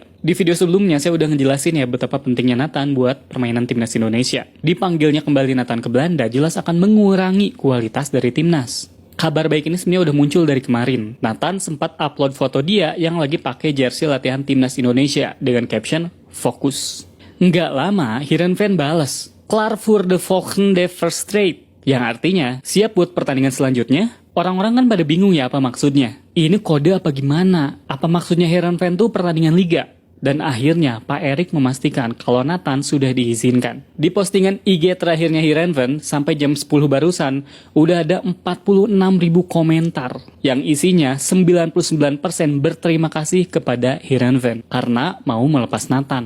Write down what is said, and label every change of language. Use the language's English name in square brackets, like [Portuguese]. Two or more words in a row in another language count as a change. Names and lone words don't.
[Indonesian] Di video sebelumnya saya udah ngejelasin ya betapa pentingnya Nathan buat permainan timnas Indonesia. Dipanggilnya kembali Nathan ke Belanda jelas akan mengurangi kualitas dari timnas. Kabar baik ini sebenarnya udah muncul dari kemarin. Nathan sempat upload foto dia yang lagi pakai jersey latihan timnas Indonesia dengan caption "Fokus". Nggak lama, [Dutch] Heerenveen balas, "Klaar voor de volgende wedstrijd", [Indonesian] yang artinya, siap buat pertandingan selanjutnya. Orang-orang kan pada bingung ya apa maksudnya. Ini kode apa gimana? Apa maksudnya Heerenveen tuh pertandingan liga? Dan akhirnya Pak Erick memastikan kalau Nathan sudah diizinkan. Di postingan IG terakhirnya Heerenveen sampai jam 10 barusan, udah ada 46.000 komentar yang isinya 99% berterima kasih kepada Heerenveen karena mau melepas Nathan.